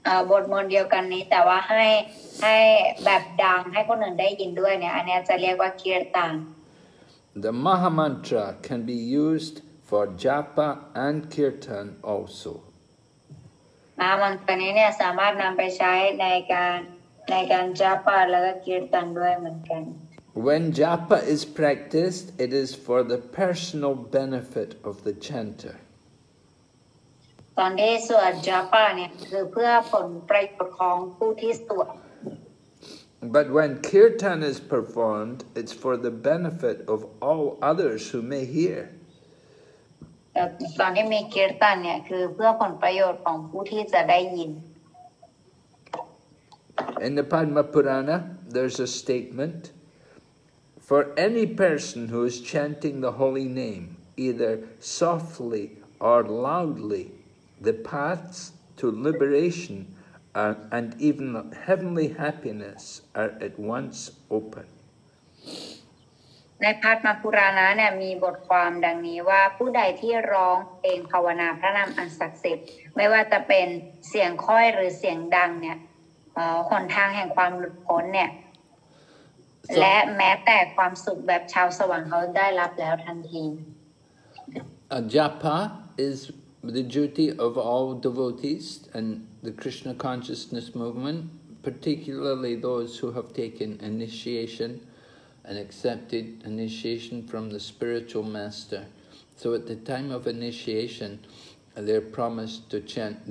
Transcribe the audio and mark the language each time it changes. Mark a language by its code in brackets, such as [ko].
[th] บทมนต์เดียวกันนี้แต่ว่าให้แบบดังให้คนอื่นได้ยินด้วยเนี่ยอันนี้จะเรียกว่า kirtan. [en] The Maha Mantra can be used for japa and kirtan also. [th] มันตัวนี้เนี่ยสามารถนำไปใช้ในการ japa แล้วก็ kirtan ด้วยเหมือนกัน [en] When japa is practiced, it is for the personal benefit of the chanter. [th] ตอนที่สวด japa เนี่ยคือเพื่อผลประโยชน์ของผู้ที่สวด [en] But when kirtan is performed, it's for the benefit of all others who may hear. [th] ตอนที่มี kirtan เนี่ยคือเพื่อผลประโยชน์ของผู้ที่จะได้ยิน [en] In the Padma Purana, there's a statement, for any person who is chanting the holy name, either softly or loudly, the paths to liberation and even heavenly happiness are at once open. [th] ในพัทมปุราณะเนี่ยมีบทความดังนี้ว่าผู้ใดที่ร้องเพลงภาวนาพระนามอันศักดิ์สิทธิ์ไม่ว่าจะเป็นเสียงค่อยหรือเสียงดังเนี่ยหนทางแห่งความหลุดพ้นเนี่ยและแม้แต่ความสุขแบบชาวสวรรค์เขาได้รับแล้วทันที [en] Japa is the duty of all devotees and the Krishna consciousness movement, particularly those who have taken initiation and accepted initiation from the spiritual master. So at the time of initiation, they're promised to chant.